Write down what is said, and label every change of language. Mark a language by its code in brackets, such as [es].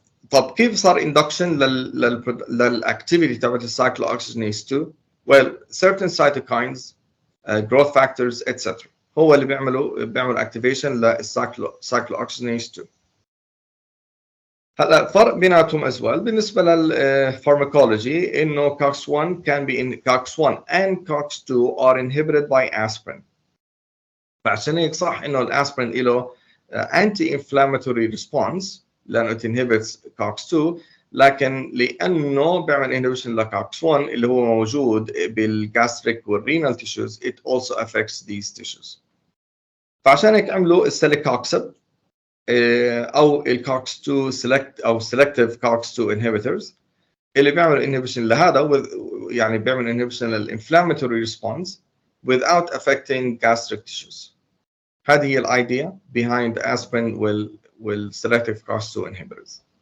[ar] طب كيف صار induction للاكتيفيتي تبعت السايكلوأكسجينيز 2؟ [en] well certain cytokines growth factors etc [ar] هو اللي بيعمل اكتيفيشن للسايكلوكسجينيز 2. هلا فرق بيناتهم [en] as well [ar] بالنسبه للفارماكولوجي انه [en] COX-1 can be in COX-1 and COX-2 are inhibited by aspirin. [ar] فعشان هيك صح انه الاسبرين له [en] anti inflammatory response [ar] لانه inhibits COX-2، لكن لانه بيعمل inhibition لCOX-1 اللي هو موجود بالجاستريك والرينال tissues [en] it also affects these tissues. [ar] فعشان هيك عملوا السيليكوكسب او الCOX-2 select او [en] selective COX-2 inhibitors [ar] اللي بيعمل inhibition لهذا يعني بيعمل inhibition للinflammatory response [en] without affecting gastric tissues. [ar] هذه هي الايديا behind aspirin والselective COX-2 inhibitors.